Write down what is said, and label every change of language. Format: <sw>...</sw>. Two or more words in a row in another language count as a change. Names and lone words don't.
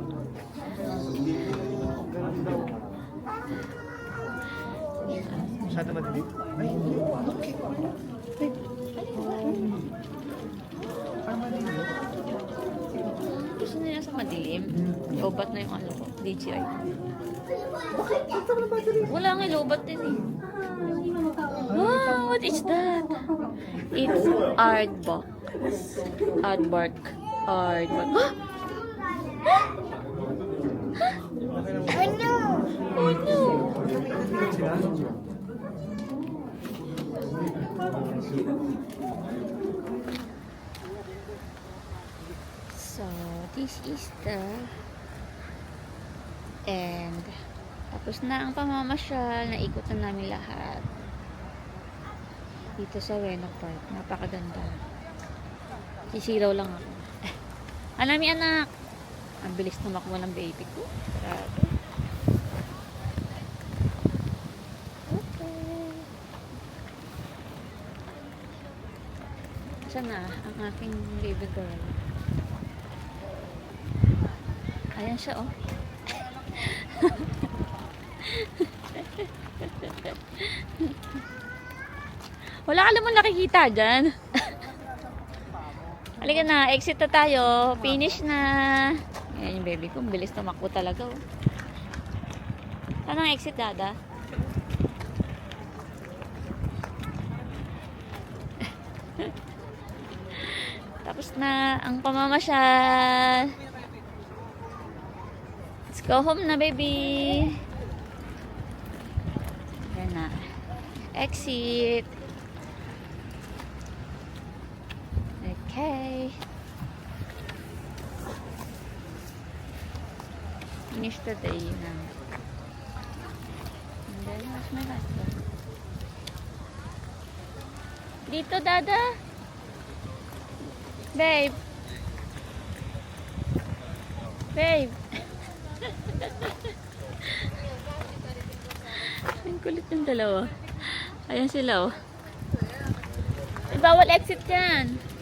<tl>Masyado madilim.</tl> <en>Ay, okay.</en> <tl>Gusto nila sa madilim. Lobat na yung ano ko. DJI. Bakit? Ito na battery. Wala nga lobat din eh. Wow,</tl> <en>what is that? It's aardvark. Aardvark. Aardvark.</en> <tl>Okay lang.</tl> <en>Oh no!</en> <tl>Sila?</tl> <en>So, this is the end.</en> <tl>Tapos na ang pamamasyal. Naikot na namin lahat. Dito sa Weno Park. Napakaganda. Sisilaw lang ako. Anami anak! Ang bilis na makuha ng baby ko. Grabe. Okay. Saan na ang aking baby girl. Ayan siya, oh. Wala ka naman nakikita dyan. Halika na, exit na tayo. Finish na. Ayan yung baby ko. Bilis tumakbo talaga, oh. Saan ang exit, Dada? Tapos na ang pamamasyal.</tl> <en>Let's go home</en> <tl>na, baby. Ayan na.</tl> <en>Exit. Okay. Finish the day na. And then, where's my husband?</en> <tl>Dito, Dada.</tl> <en>Babe. Babe.</en> <tl>Ang kulit yung dalawa. Ayan sila, oh. Bawal exit yan.</tl>